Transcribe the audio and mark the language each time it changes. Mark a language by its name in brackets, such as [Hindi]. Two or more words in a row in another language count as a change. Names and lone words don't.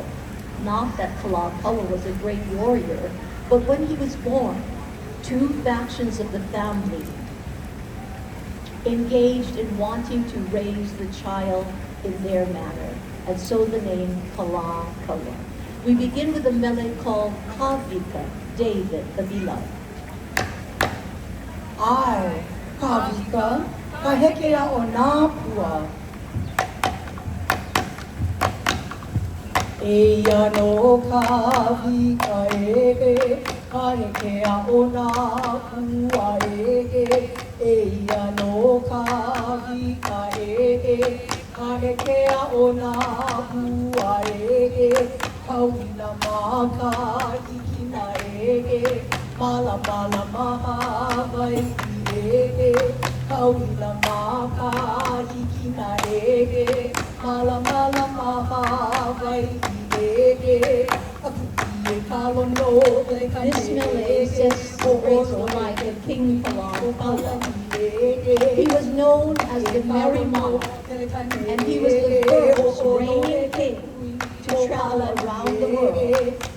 [English] Not that Kalakaua was a great warrior, but when he was born, two factions of the family engaged in wanting to raise the child in their manner, and so the name Kalakaua. We begin with a mele called Kawika, David, the beloved. [Hawaiian] Ai, Kawika, ka hekea o nā pua. Eia no kawika ka hekea o nā pua Eia no kawika ka hekea o nā pua Kauila maka ikina mala mala maha vai Kauila maka ikina mala mala maha vai [English] This mele says the graceful life of King Kalakaua. He was known as the Merry Monarch, and he was the first reigning king to travel around the world.